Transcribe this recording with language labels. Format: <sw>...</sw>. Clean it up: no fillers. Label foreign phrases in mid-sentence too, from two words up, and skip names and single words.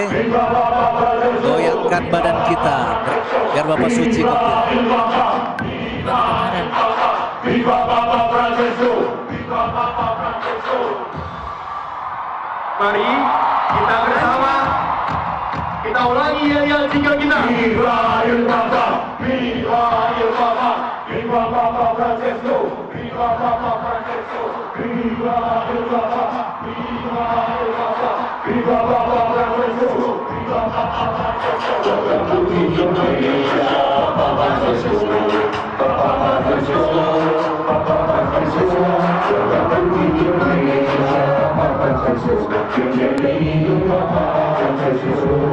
<id>Goyangkan badan kita biar Bapak Suci gembira. Mari kita bersama kita ulangi yel-yel jingle kita.</id> <it>Viva el Papa, viva el Papa, viva Papa Francesco, viva Papa Francesco, viva el Papa, viva el Papa, viva Papa Francesco, viva Papa Francesco. Indonesia, Papa Francesco, Papa Francesco, Papa Francesco, Indonesia, Papa Francesco, Papa Francesco.</it>